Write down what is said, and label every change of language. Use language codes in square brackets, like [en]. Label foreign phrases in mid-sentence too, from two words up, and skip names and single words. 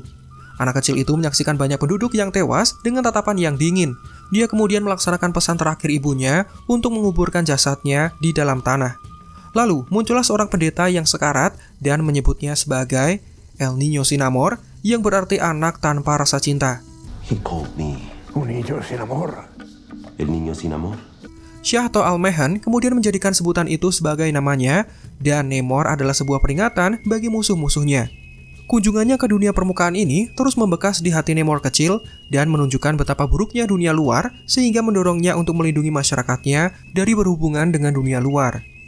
[id] Anak kecil itu menyaksikan banyak penduduk yang tewas dengan tatapan yang dingin. Dia kemudian melaksanakan pesan terakhir ibunya untuk menguburkan jasadnya di dalam tanah. Lalu muncullah seorang pendeta yang sekarat dan menyebutnya sebagai El Niño Sin Amor, yang berarti anak tanpa rasa cinta. [en] He called me Un Niño Sin Amor. El Niño Sin Amor. [id] Syahto Almehan kemudian menjadikan sebutan itu sebagai namanya, dan Namor adalah sebuah peringatan bagi musuh-musuhnya. Kunjungannya ke dunia permukaan ini terus membekas di hati Namor kecil dan menunjukkan betapa buruknya dunia luar sehingga mendorongnya untuk melindungi masyarakatnya dari berhubungan dengan dunia luar.